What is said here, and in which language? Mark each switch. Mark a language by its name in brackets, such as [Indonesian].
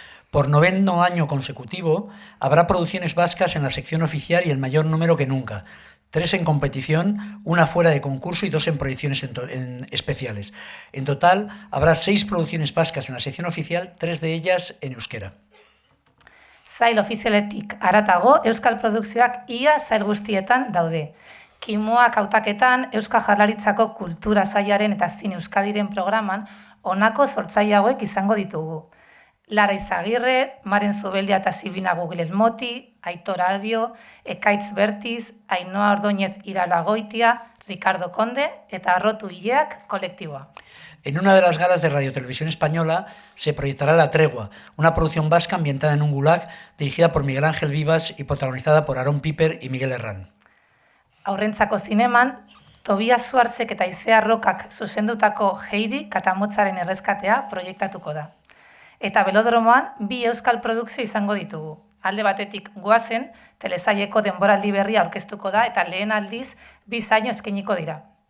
[Spanish] Por 9º año consecutivo, habrá producciones vascas en la sección oficial y el mayor número que nunca. 3 en competición, 1 fuera de concurso y 2 en proyecciones especiales. En total, habrá 6 producciones vascas en la sección oficial, 3 de ellas en euskera. [Basque] Sail ofizialetik haratago, euskal produkzioak ia sail guztietan daude. Kimuak hautaketan, Euskal Jaurlaritzako kultura sailaren eta zine Euskadiren programan honako sortzaile hauek izango ditugu. Lara Izagirre, Maren Zubeldia eta Sibina Gugilel Moti, Aitor Albio, Ekaitz Bertiz, Ainhoa Ordóñez Iralagoitia, Ricardo Conde eta Arrotu Ileak kolektiboa. [Spanish] En una de las galas de Radio Televisión Española se proyectará La Tregua, una producción vasca ambientada en un gulag dirigida por Miguel Ángel Vivas y protagonizada por Aaron Piper y Miguel Herrán. [Basque] Aurrentzako zineman, Tobias Suartzek eta Izea Rokak zuzendutako Heidi Katamotzaren erreskatea proiektatuko da. Eta Belodromoan 2 euskal produkzio izango ditugu. Alde batetik goazen, telesaileko denboraldi berria aurkeztuko da eta lehen aldiz 2 zaino eskainiko dira.